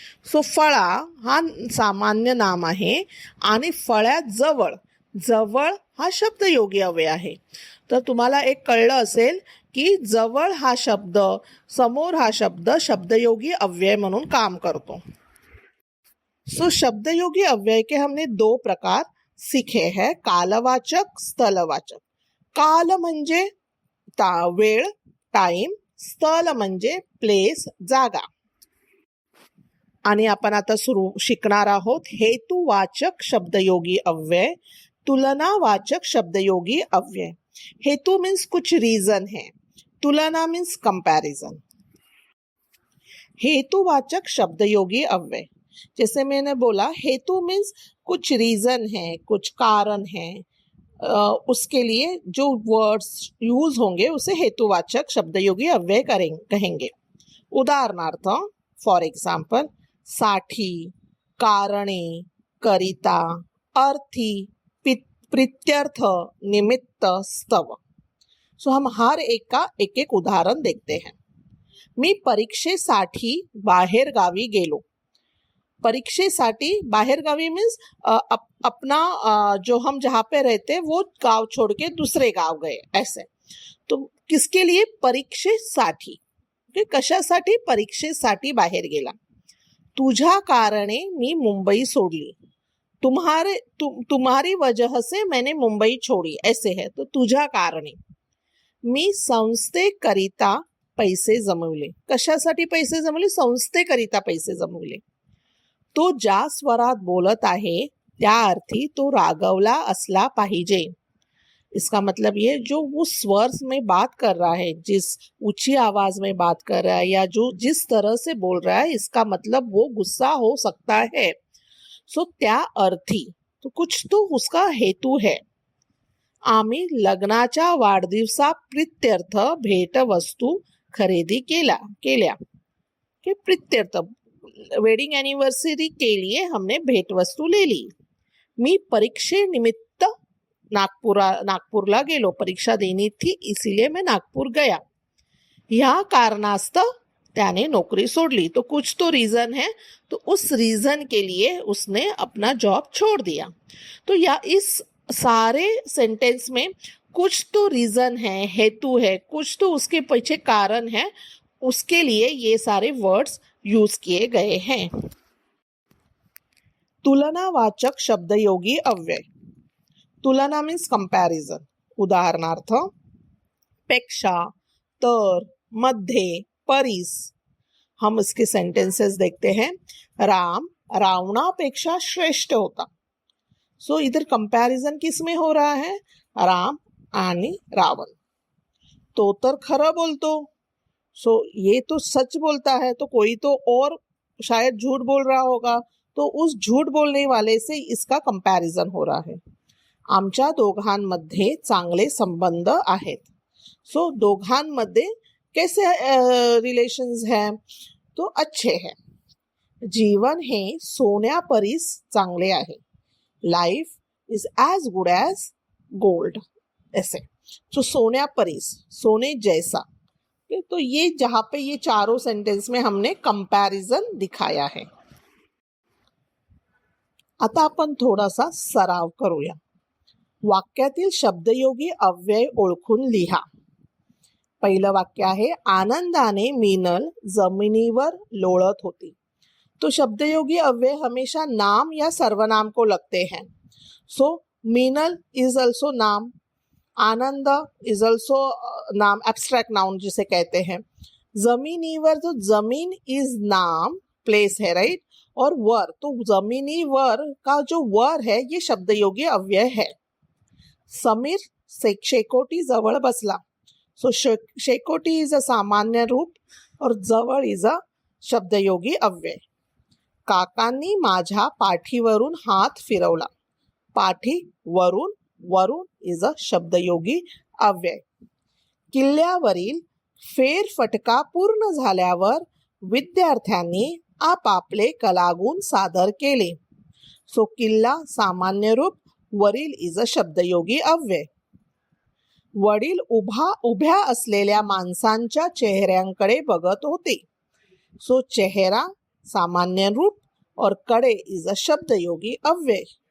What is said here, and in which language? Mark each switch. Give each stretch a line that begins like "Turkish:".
Marathi: So फळा हा सामान्य नाम आहे आणि फळ्यात जवळ जवळ हा शब्दयोगी अव्यय आहे. तर तुम्हाला एक कळलं असेल की जवळ हा शब्द, समोर हा शब्द शब्दयोगी अव्यय म्हणून काम करतो.
Hindi: सो शब्दयोगी अव्यय के हमने 2 प्रकार सीखे हैं, कालवाचक, स्थलवाचक.
Marathi: काल म्हणजे वेळ, टाइम, स्थल म्हणजे प्लेस, जागा. आणि आपण आता शिकणार आहोत हेतुवाचक शब्दयोगी अव्यय, तुलनावाचक शब्दयोगी अव्यय.
Hindi: हेतु मीन्स कुछ रीजन है, तुलना मीन्स कंपैरिजन. हेतुवाचक शब्दयोगी अव्यय, जैसे मैंने बोला, हेतु मीन्स कुछ रीजन है, कुछ कारण है, उसके लिए जो वर्ड्स यूज होंगे उसे हेतुवाचक शब्दयोगी अव्यय कहेंगे.
Marathi: उदाहरणार्थ, फॉर एग्जाम्पल, साठी, कारणे, करिता, अर्थी, प्रीत्यर्थ, निमित्त, स्तव.
Hindi: सो हम हर एक का एक एक उदाहरण देखते हैं.
Marathi: मी परीक्षेसाठी बाहेर गावी गेलो. परीक्षेसाठी बाहेर गावी
Hindi: मीन्स अपना जो हम जहाँ पे रहते वो गांव छोड़ के दूसरे गाव गए, ऐसे. तो किसके लिए?
Marathi: परीक्षेसाठी. कशासाठी? परीक्षेसाठी बाहेर गेला. तुझ्या कारणे मी मुंबई सोडली.
Hindi: तुम्हारी वजह से मैंने मुंबई छोड़ी, ऐसे है.
Marathi: तो तुझ्या कारणे. मी संस्थेकरिता पैसे जमवले. कशासाठी पैसे जमवले? संस्थेकरिता पैसे जमवले. तो ज्या स्वरात बोलत आहे त्या अर्थी तो रागवला असला पाहिजे.
Hindi: इसका मतलब ये जो वो स्वर में बात कर रहा है, जिस ऊंची आवाज में बात कर रहा है या जो जिस तरह से बोल रहा है, इसका मतलब वो गुस्सा हो सकता है. सो त्या अर्थी, तो कुछ तो उसका हेतु है.
Marathi: आम्ही लग्नाच्या वाढदिवसा प्रीत्यर्थ भेटवस्तू खरेदी केल्या.
Hindi: प्रीत्यर्थ, वेडिंग एनिवर्सरी के लिए हमने भेटवस्तू ले ली.
Marathi: मी परीक्षेनिमित्त नागपूरला गेलो.
Hindi: परीक्षा देनी थी, इसीलिए मैं नागपुर गया.
Marathi: ह्या कारणास्तव त्याने नौकरी सोडली.
Hindi: तो कुछ तो रीजन है, तो उस रीजन के लिए उसने अपना जॉब छोड़ दिया. तो या इस सारे सेंटेंस में कुछ तो रीजन है, हेतु है, कुछ तो उसके पीछे कारण है, उसके लिए ये सारे वर्ड्स यूज किए गए हैं. तुलनावाचक शब्दयोगी अव्यय. तुलना मीन्स कंपैरिजन.
Marathi: उदाहरणार्थ, पेक्षा, तर, मध्ये, परीस.
Hindi: हम इसके सेंटेंसेस देखते हैं.
Marathi: राम रावणापेक्षा श्रेष्ठ होता.
Hindi: सो इधर कंपैरिजन किस में हो रहा है?
Marathi: राम आणि रावण. तो तर खरं बोलतो.
Hindi: सो ये तो सच बोलता है, तो कोई तो और शायद झूठ बोल रहा होगा, तो उस झूठ बोलने वाले से इसका कंपैरिजन हो रहा है.
Marathi: आमच्या दोघांमध्ये चांगले संबंध आहेत.
Hindi: सो दोघांमध्ये कैसे रिलेशंस हैं? तो अच्छे हैं.
Marathi: जीवन हे सोन्यापरीस चांगले आहे.
English: Life is as good as gold, ऐसे.
Hindi: सो सोन्यापरीस, सोने जैसा. तो ये जहाँ पे ये चारों सेंटेंस में हमने कंपैरिजन दिखाया है.
Marathi: आता आपण थोडासा सराव करूया. वाक्यातील शब्दयोगी अव्यय ओळखून लिहा. पहिलं वाक्य आहे, आनंदाने मीनल जमिनीवर लोळत होती.
Hindi: तो शब्दयोगी अव्यय हमेशा नाम या सर्वनाम को लगते हैं. सो मीनल इज ऑल्सो नाम, आनंद इज ऑल्सो नाम, एब्स्ट्रैक्ट नाउन जिसे कहते हैं. जमिनीवर, जो जमीन इज नाम, प्लेस है, राइट. और वर, तो जमिनीवर का जो वर है ये शब्दयोगी अव्यय है.
Marathi: समीर शेकोटी जवळ बसला.
Hindi: सो शेकोटी इज अ सामान्य रूप और जवळ इज अ शब्दयोगी अव्यय.
Marathi: काकांनी माझ्या पाठीवरून हात फिरवला. पाठी वरून, वरून इज अ शब्दयोगी अव्यय. किल्ल्यावरील फेरफटका पूर्ण झाल्यावर विद्यार्थ्यांनी आपापले कलागुण सादर केले. सो किल्ला सामान्य रूप, वरील इज अ शब्दयोगी अव्यय. वडील उभ्या असलेल्या माणसांच्या चेहऱ्यांकडे बघत होते.
Hindi: सो चेहरा सामान्य रूप और कडे इज अ शब्दयोगी अव्यय.